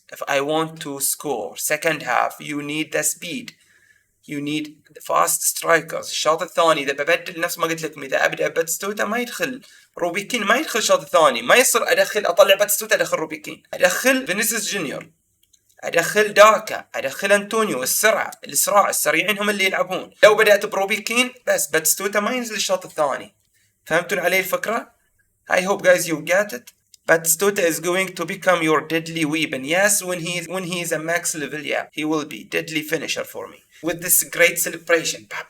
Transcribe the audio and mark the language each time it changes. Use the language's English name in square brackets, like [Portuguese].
[English] If I want to score second half, you need the speed. You need the fast strikers. [Arabic] الشوط الثاني إذا ببدل نفس ما قلت لكم، إذا أبدأ باتستوتا ما يدخل روبي كين، ما يدخل الشوط الثاني، ما يصير أطلع باتستوتا أدخل روبي كين، أدخل فينيسيوس جونيور، أدخل داكا، أدخل أنطونيو. الإسراع السريعين هم اللي يلعبون. لو بدأت بروبي كين بس باتستوتا ما ينزل الشوط الثاني. فهمتوا علي الفكرة؟ [English] I hope guys you get it. Batistuta is going to become your deadly weapon. Yes, when he is a max level, yeah, he will be deadly finisher for me. With this great celebration.